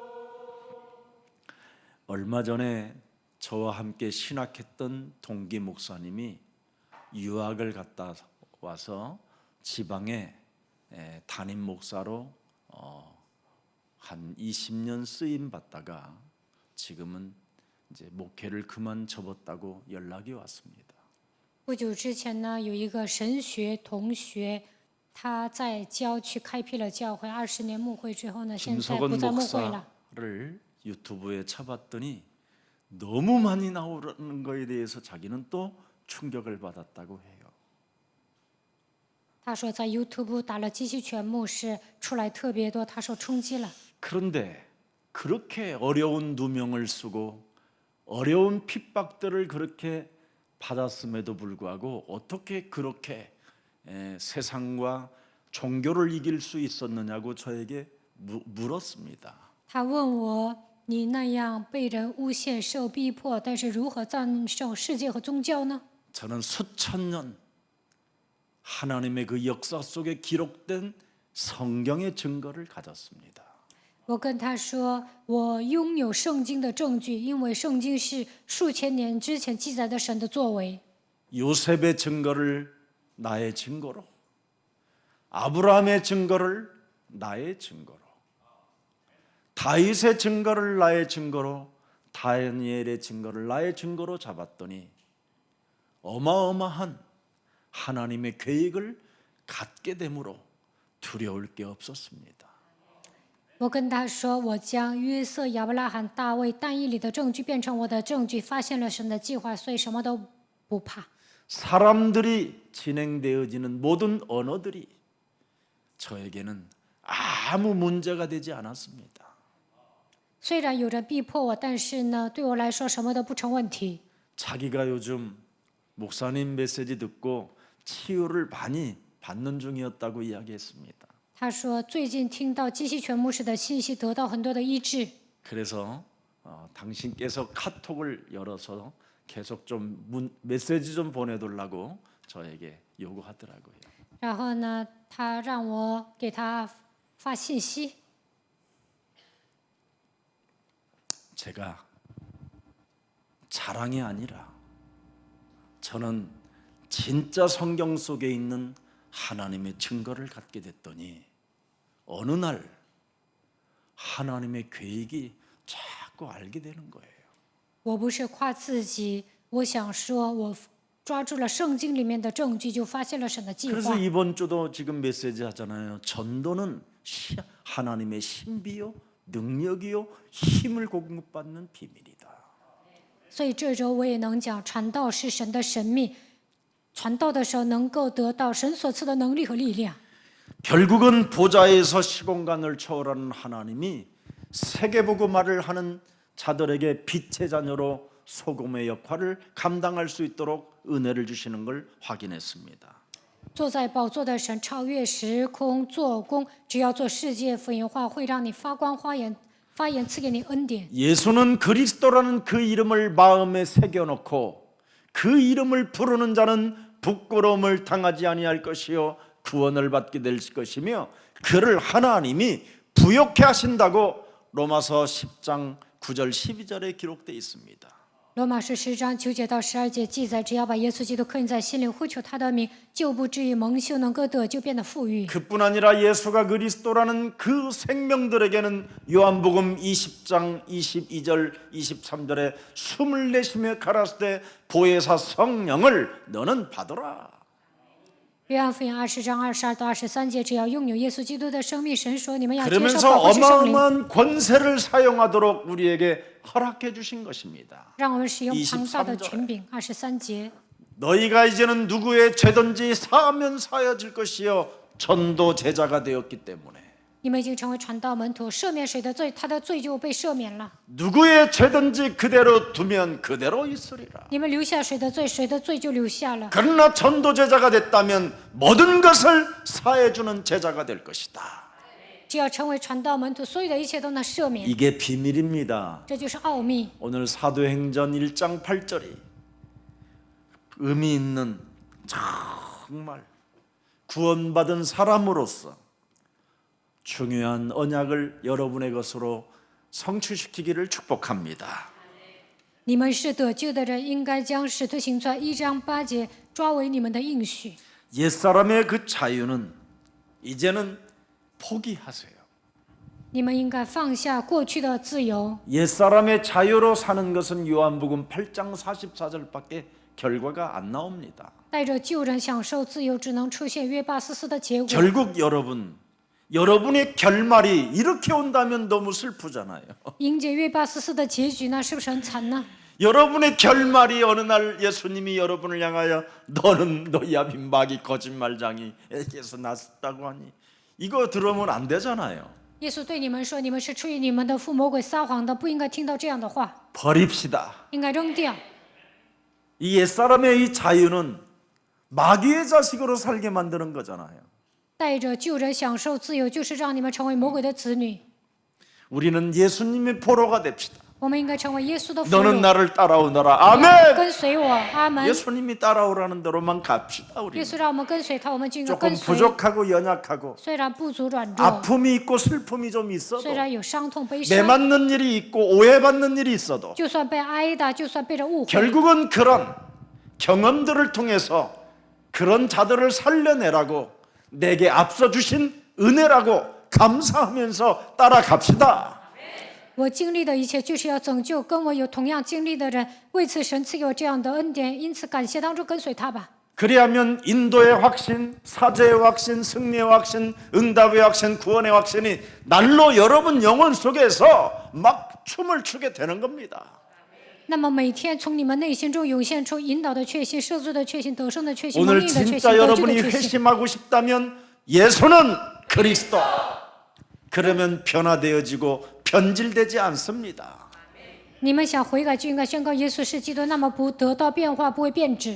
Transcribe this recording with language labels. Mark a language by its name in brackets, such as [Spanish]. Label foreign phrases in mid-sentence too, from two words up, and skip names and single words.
[Korean] 얼마 전에 저와 함께 신학했던 동기 목사님이 유학을 갔다 와서 지방에 담임 목사로 한 20년 쓰임 받다가 지금은 이제 목회를 그만 접었다고 연락이 왔습니다. [Chinese] 不久之前呢，有一个神学同学，他在郊区开辟了教会，20年牧会之后呢，现在不 [Korean] 김석원 [Chinese] 在牧会了。 [Korean] 목사를 유튜브에 쳐봤더니 너무 많이 나오는 거에 대해서 자기는 또 충격을 받았다고 해요. [Chinese] 他说在 YouTube 打了机器犬牧师出来特别多，他受冲击了。 [Korean] 그런데 그렇게 어려운 누명을 쓰고 어려운 핍박들을 그렇게 받았음에도 불구하고 어떻게 그렇게 세상과 종교를 이길 수 있었느냐고 저에게 물었습니다. [Chinese] 他问我：“你那样被人诬陷、受逼迫，但是如何战胜世界和宗教呢？” [Korean] 저는 수천 년 하나님의 그 역사 속에 기록된 성경의 증거를 가졌습니다. [Chinese] 我跟他说：“我拥有圣经的证据，因为圣经是数千年之前记载的神的作为。 [Korean] 요셉의 증거를 나의 증거로, 아브라함의 증거를 나의 증거로, 다윗의 증거를 나의 증거로, 다니엘의 증거를 나의 증거로 잡았더니 어마어마한 하나님의 계획을 갖게 되므로 두려울 게 없었습니다. [Chinese] 我跟他说：“我将约瑟、亚伯拉罕、大卫、但以理的证据变成我的证据，发现了神的计划，所以什么都不怕。 [Korean] 사람들이 진행되어지는 모든 언어들이 저에게는 아무 문제가 되지 않았습니다. [Chinese] 虽然有人逼迫我，但是呢，对我来说什么都不成问题。 [Korean] 자기가 요즘 목사님 메시지 듣고 치유를 많이 받는 중이었다고 이야기했습니다. [Chinese] 他说最近听到基西全牧师的信息，得到很多的医治。 [Korean] 그래서 당신께서 카톡을 열어서 계속 좀 메시지 좀 보내달라고 저에게 요구하더라고요. [Chinese] 然后呢，他让我给他发信息。 [Korean] 제가 자랑이 아니라 저는 진짜 성경 속에 있는 하나님의 증거를 갖게 됐더니 어느 날 하나님의 계획이 자꾸 알게 되는 거예요. [Chinese] 我不是夸自己，我想说，我抓住了圣经里面的证据，就发现了神的计 [Korean] 그래서 [Chinese] 划。 [Korean] 이번 주도 지금 메시지 하잖아요. 전도는 하나님의 신비요, 능력이요, 힘을 공급받는 비밀이다. [Chinese] 所以这周我也能讲，传道是神的神秘，传道的时候能够得到神所赐的能力和力量。 [Korean] 결국은 보좌에서 시공간을 초월하는 하나님이 세계복음화를 하는 자들에게 빛의 자녀로 소금의 역할을 감당할 수 있도록 은혜를 주시는 걸 확인했습니다. [Chinese] 坐在宝座的神超越时空做工，只要做世界福音化，会让你发光发言，赐给你恩典。 [Korean] 예수는 그리스도라는 그 이름을 마음에 새겨놓고 그 이름을 부르는 자는 부끄러움을 당하지 아니할 것이요 구원을 받게 될 것이며 그를 하나님이 부욕해 하신다고 로마서 10장 9절 12절에 기록되어 있습니다. [Chinese] 罗马书10章9节到12节记载，只要把耶稣基督刻印在心里，呼求他的名，就不至于蒙羞，能够得救，变得富裕。 [Korean] 그뿐 아니라 예수가 그리스도라는 그 생명들에게는 요한복음 20장 22절 23절에 숨을 내쉬며 가라사대 때 보혜사 성령을 너는 받으라. [Chinese] 约翰福音20章22到23节，只要拥有耶稣基督的生命，神说你们要接受 [Korean] 그러면서 [Chinese] 保护之圣灵， [Korean] 어마어마한 권세를 사용하도록 우리에게 허락해 주신 것입니다. [Chinese] 让我们使用庞大的 [Korean] 23절 [Chinese] 权柄。23节， [Korean] 너희가 이제는 누구의 죄든지 사하면 사여질 것이요 전도 제자가 되었기 때문에 [Chinese] 你们已经成为传道门徒，赦免谁的罪，他的罪就被赦免了； [Korean] 누구의 죄든지 그대로 두면 그대로 있으리라. [Chinese] 你们留下谁的罪，谁的罪就留下了。 [Korean] 그러나 전도 제자가 됐다면 모든 것을 사해 주는 제자가 될 것이다. [Chinese] 只要成为传道门徒，所有的一切都能赦免， [Korean] 이게 비밀입니다. [Chinese] 这就是奥秘。 [Korean] 오늘 사도행전 1장 8절이 의미 있는 정말 구원받은 사람으로서 중요한 언약을 여러분의 것으로 성취시키기를 축복합니다. [Chinese] 你们是得救的人，应该将使徒行传1章8节抓为你们的应许。 [Korean] 옛사람의 그 자유는 이제는 포기하세요. [Chinese] 你们应该放下过去的自由。 [Korean] 옛사람의 자유로 사는 것은 요한복음 8장 44절밖에 결과가 안 나옵니다. [Chinese] 带着旧人享受自由，只能出现约844的结果。 [Korean] 결국 여러분 여러분의 결말이 이렇게 온다면 너무 슬프잖아요. [Chinese] 迎接约巴斯斯的结局呢，是不是很惨呢？ [Korean] 여러분의 결말이 어느 날 예수님이 여러분을 향하여 너는 너희야 빈박이 거짓말장이 에게서 났다고 하니 이거 들으면 안 되잖아요. [Chinese] 耶稣对你们说：“你们是出于你们的父魔鬼撒谎的，不应该听到这样的话， [Korean] 버립시다. [Chinese] 应该扔掉。 [Korean] 이 옛사람의 이 자유는 마귀의 자식으로 살게 만드는 거잖아요. [Chinese] 带着救人享受自由，就是让你们成为魔鬼的子女。 [Korean] 우리는 예수님의 포로가 됩시다. [Chinese] 我们应该成为耶稣的俘 [Korean] 너는 [Chinese] 虏， [Korean] 나를 따라오너라. 아멘. [Chinese] 跟随我，阿门。 [Korean] 예수님이 따라오라는 대로만 갑시다. [Chinese] 耶 [Korean] 우리 [Chinese] 稣让我们跟随他，我们就应该 [Korean] 조금 [Chinese] 跟随。 [Korean] 부족하고 연약하고 [Chinese] 虽然不足软弱， [Korean] 아픔이 있고 슬픔이 좀 있어도 [Chinese] 虽然有伤痛悲伤， [Korean] 매맞는 일이 있고 오해받는 일이 있어도 [Chinese] 就算被挨打，就算被人误会， [Korean] 결국은 그런 경험들을 통해서 그런 자들을 살려내라고 내게 앞서 주신 은혜라고 감사하면서 따라갑시다. [Chinese] 我经历的一切就是要拯救跟我有同样经历的人，为此神赐给我这样的恩典，因此感谢当中跟随他吧。 [Korean] 그리하면 인도의 확신, 사제의 확신, 승리의 확신, 응답의 확신, 구원의 확신이 날로 여러분 영혼 속에서 막 춤을 추게 되는 겁니다. [Chinese] 那么每天从你们内心中涌现出引导的确信、赦罪的确信、得胜的确信、蒙 [Korean] 오늘 [Chinese] 应的确信、 [Korean] 진짜 [Chinese] 得救的 [Korean] 여러분이 [Chinese] 确信。 [Korean] 회심하고 싶다면 예수는 그리스도. 그러면 변화되어지고 변질되지 않습니다. [Chinese] 你们想悔改，就应该宣告耶稣是基督，那么不得到变化，不会变质。